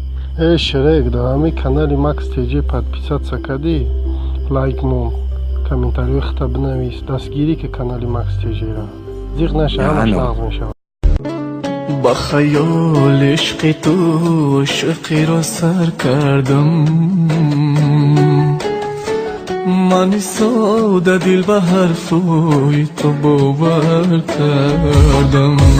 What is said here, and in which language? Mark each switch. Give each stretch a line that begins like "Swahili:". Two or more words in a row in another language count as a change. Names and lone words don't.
Tajik: Шерек, да ҳамин канали Макс ТЖ подписаться кади, лайкнун, комментариёхта бинавис, дастгирӣ ки канали Макс ТЖ-ра зиқ наша, ҳамаш нағз мешавад.
Persian: با خیال عشق تو عشقی را سر کردم، من ساده دل به حرفای تو باور کردم.